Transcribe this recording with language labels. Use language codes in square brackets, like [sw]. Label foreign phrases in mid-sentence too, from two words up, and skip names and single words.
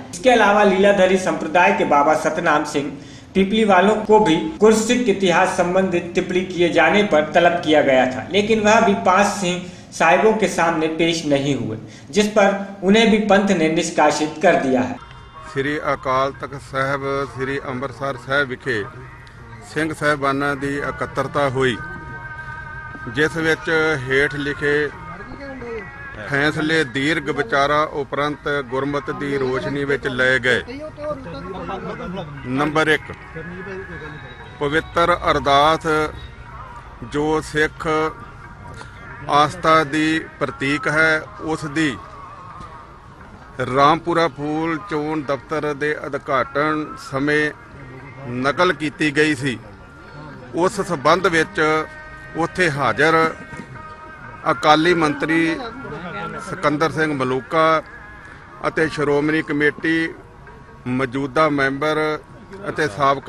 [hi] इसके अलावा लीलाधरी संप्रदाय के बाबा सतनाम सिंह पिपली वालों को भी गुरसिख इतिहास संबंधित टिप्पणी किए जाने पर तलब किया गया था, लेकिन वह भी 5 सिंह साहिबों के सामने पेश नहीं हुए, जिस पर उन्हें भी पंथ ने निष्कासित कर दिया है। [pa] श्री अकाल तख्त साहब श्री ਅੰਮ੍ਰਿਤਸਰ ਸਾਹਿਬ ਵਿਖੇ ਸਿੰਘ ਸਾਹਿਬਾਨਾਂ ਦੀ ਇਕੱਤਰਤਾ ਹੋਈ, ਜਿਸ ਵਿੱਚ ਹੇਠ ਲਿਖੇ ਫ਼ੈਸਲੇ ਦੀਰਘ ਵਿਚਾਰਾ ਉਪਰੰਤ ਗੁਰਮਤ ਕੀ ਰੋਸ਼ਨੀ ਵਿਚ ਲਏ ਗਏ। ਨੰਬਰ 1 ਪਵਿੱਤਰ ਅਰਦਾਸ ਜੋ ਸਿੱਖ ਆਸਥਾ ਦੀ ਪ੍ਰਤੀਕ ਹੈ, ਉਸ ਦੀ ਰਾਮਪੁਰਾ ਫੂਲ ਚੋਣ ਦਫ਼ਤਰ ਦੇ ਉਦਘਾਟਨ ਸਮੇਂ ਨਕਲ ਕੀਤੀ ਗਈ ਸੀ। ਉਸ ਸਬੰਧ ਵਿੱਚ ਉੱਥੇ ਹਾਜ਼ਰ ਅਕਾਲੀ ਮੰਤਰੀ ਸਿਕੰਦਰ ਸਿੰਘ ਮਲੂਕਾ ਅਤੇ ਸ਼੍ਰੋਮਣੀ ਕਮੇਟੀ ਮੌਜੂਦਾ ਮੈਂਬਰ ਅਤੇ ਸਾਬਕਾ